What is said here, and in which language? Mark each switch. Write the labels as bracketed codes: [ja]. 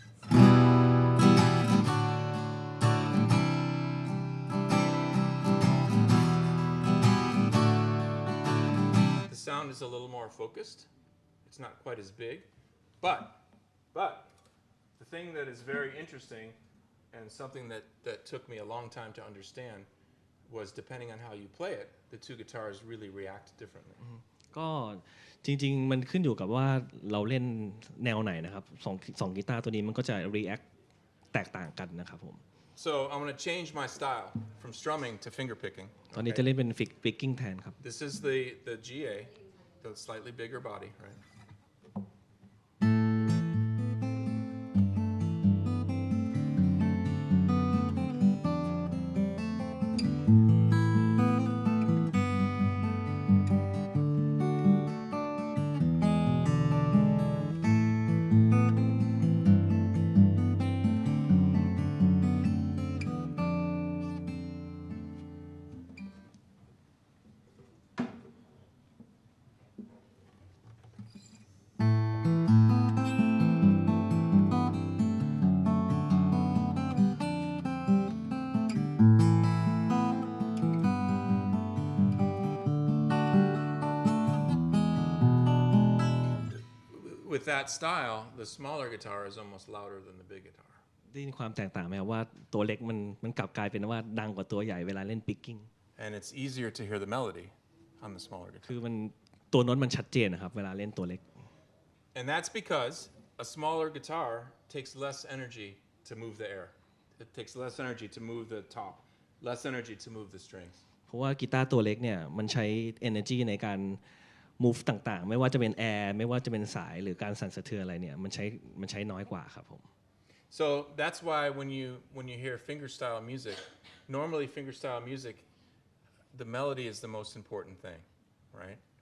[en] The sound is a little more focused. It's not quite as big, but the thing that is very interesting and something that took me a long time to understand was depending on how you play it, the two guitars really react differently. [th] ก็จริงๆมันขึ้นอยู่กับว่าเราเล่นแนวไหนนะครับสองกีตาร์ตัวนี้มันก็จะ react แตกต่างกันนะครับผม [en] So I'm going to change my style from strumming to finger picking. [th] ตอนนี้จะเล่นเป็น picking แทนครับ [en] This is the GA, the slightly bigger body, right? With that style, the smaller guitar is almost louder than the big guitar. [th] ได้ยินความแตกต่างไหมครับว่าตัวเล็กมันกลับกลายเป็นว่าดังกว่าตัวใหญ่เวลาเล่น picking [en] And it's easier to hear the melody on the smaller guitar. [th] คือมันตัวโน้ตมันชัดเจนนะครับเวลาเล่นตัวเล็ก [en] And that's because a smaller guitar takes less energy to move the air. It takes less energy to move the top, less energy to move the strings. [th] เพราะว่ากีตาร์ตัวเล็กเนี่ยมันใช้ energy ในการ move ต่างๆไม่ว่าจะเป็นแอร์ไม่ว่าจะเป็นสายหรือการสั่นสะเทือนอะไรเนี่ยมันใช้น้อยกว่าครับผม [en] So that's why when you hear fingerstyle music, normally fingerstyle music, the melody is the most important thing, right?